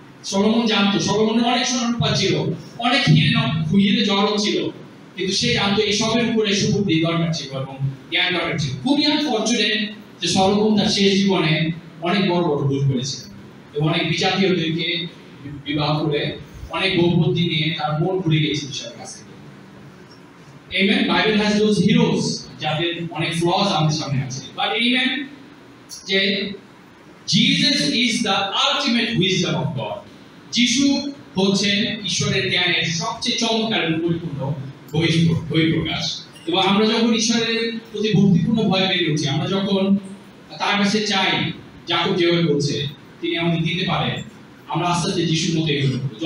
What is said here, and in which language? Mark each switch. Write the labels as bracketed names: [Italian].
[Bangla] Solomon জানতো, সলোমনের অনেক সোনার রূপা ছিল, অনেক হিরে জড়ো ছিল, কিন্তু সে জানতো এইসবের উপরে সুবুদ্ধি দরকার ছিল এবং জ্ঞান দরকার ছিল। খুবই আনফরচুনেট যে সলোমন তার শেষ জীবনে অনেক বড় বড় ভুল করেছিলেন এবং অনেক বিজাতীয়দেরকে বিবাহ করে অনেক বৌবুদ্ধি নিয়ে তার মন ঘুরে গেছে ঈশ্বরের কাছে। [English] Amen. Bible has those heroes [Bangla] যাদের অনেক ফ্লজ আমাদের সামনে আছে, [English] But amen যে Jesus is the ultimate wisdom of God. [Bangla] যিশু হচ্ছেন ঈশ্বরের জ্ঞানের সবচেয়ে চমৎকার এবং পরিপূর্ণ বহিঃপ্রকাশ। এবং আমরা যখন ঈশ্বরের প্রতি ভক্তিপূর্ণ ভয় পেয়ে উঠি, আমরা যখন তার কাছে চাই, যাকব যেভাবে বলছে তিনি আমাদের দিতে পারেন, আমরা আস্তে আস্তে যিশুর মতো এগোবো।